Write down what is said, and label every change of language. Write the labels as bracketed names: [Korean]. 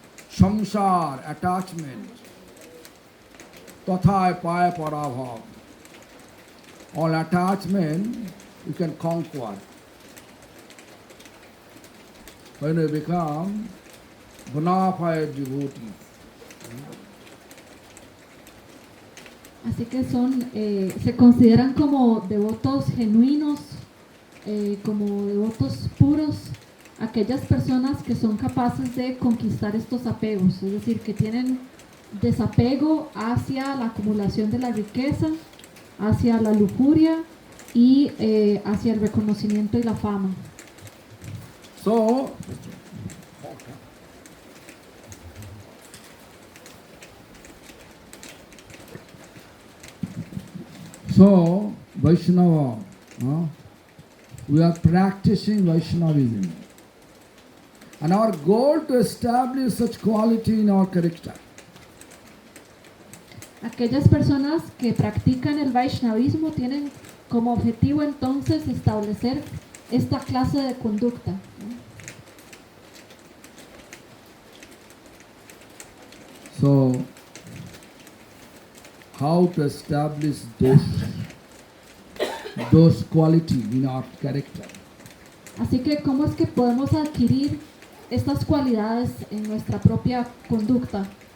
[Bangla] Samsar, attachment, tathai paya parabhav. [English] All attachment you can conquer. When you become bona fide devotee. [Spanish] Así que se consideran como devotos genuinos, como devotos puros, aquellas personas que son capaces de conquistar estos apegos, es decir, que tienen desapego hacia la acumulación de la riqueza, hacia la lujuria y hacia el reconocimiento y la fama. [English] So, Vaishnava, we are practicing Vaishnavism. And our goal to establish such quality in our character. [Spanish] Aquellas personas que practican el Vaishnavismo tienen como objetivo entonces establecer esta clase de conducta. [English] So, how to establish those qualities in our character? [Spanish] Así que, ¿cómo es que podemos adquirir estas cualidades en nuestra propia conducta?